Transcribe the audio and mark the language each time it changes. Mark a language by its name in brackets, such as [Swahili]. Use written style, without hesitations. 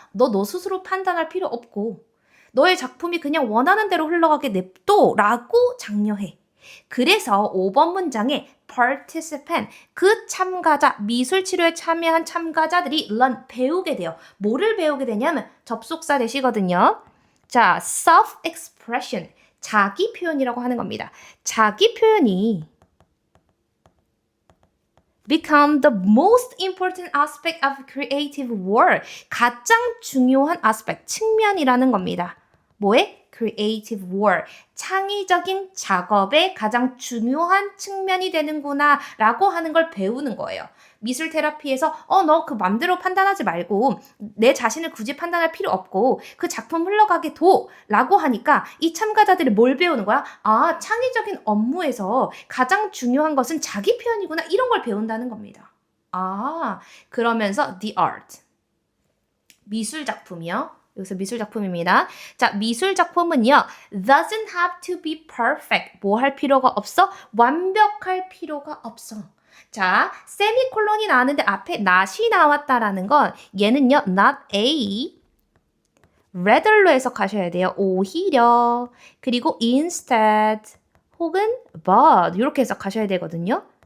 [Korean] 너 스스로 판단할 필요 없고 너의 작품이 그냥 원하는 대로 흘러가게 냅둬 라고 장려해. 그래서 5번 문장에 participant, 그 참가자, 미술 치료에 참여한 참가자들이 learn, 배우게 돼요. 뭐를 배우게 되냐면 접속사 대시거든요. 자, self-expression, 자기 표현이라고 하는 겁니다. 자기 표현이 [English] become the most important aspect of creative work. [Korean] 가장 중요한 aspect, 측면이라는 겁니다. 뭐에? [English] creative work. [Korean] 창의적인 작업의 가장 중요한 측면이 되는구나 라고 하는 걸 배우는 거예요. 미술 테라피에서 너 그 맘대로 판단하지 말고 내 자신을 굳이 판단할 필요 없고 그 작품 흘러가게 둬 라고 하니까 이 참가자들이 뭘 배우는 거야? 아, 창의적인 업무에서 가장 중요한 것은 자기 표현이구나 이런 걸 배운다는 겁니다. 아, 그러면서 the art. 미술 작품이요. 여기서 미술 작품입니다. 자, 미술 작품은요. [English] doesn't have to be perfect. [Korean] 뭐 할 필요가 없어? 완벽할 필요가 없어. 자, 세미콜론이 나왔는데 앞에 not이 나왔다라는 건 얘는요. not a rather로 해석하셔야 돼요. 오히려. 그리고 instead 혹은 but 이렇게 해석하셔야 되거든요.